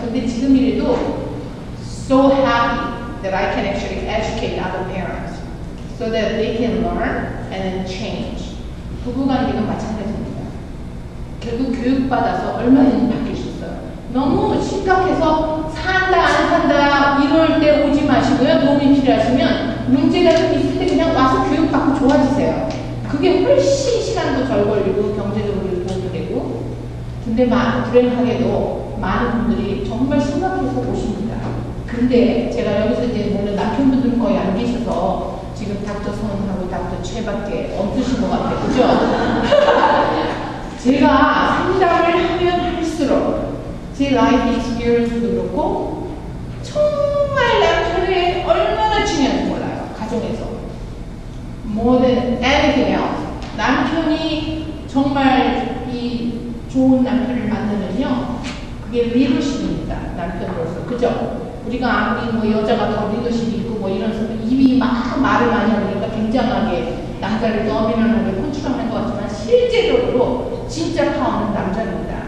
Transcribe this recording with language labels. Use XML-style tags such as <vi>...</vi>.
<ko>근데 지금이라도</ko> <en>so happy that I can actually educate other parents so that they can learn and then change.</en> <ko>부부관계도 마찬가지입니다. 결국 교육받아서 얼마든지 바뀔 수 있어요. 너무 심각해서 산다 안 산다 이럴 때 오지 마시고요. 도움이 필요하시면 문제가 좀 있을 때 그냥 와서 교육받고 좋아지세요. 그게 훨씬 시간도 덜 걸리고 경제적으로 도움이 되고 근데 불행하게도 많은 분들이 정말 심각해서 오십니다. 근데 제가 여기서 이제 물론 남편분들은 거의 안 계셔서 지금 닥터 선하고 닥터 최밖에 없으신 것 같아요. 그죠? 제가 상담을 하면 할수록 제 라이프 익스피리언스도 그렇고 정말 남편이 얼마나 중요한지 몰라요. 가정에서.</ko> <en>More than anything else.</en> <ko>남편이 정말 이 좋은 남편을 만나면요. 그게 리더십입니다. 남편으로서. 그죠? 우리가 아무리 뭐 여자가 더 리더십이 있고 뭐 이런 입이 막 말을 많이 하니까 굉장하게 남자를 도미넌하게 컨트롤하는 것 같지만 실제적으로 진짜 파워는 남자입니다.</ko>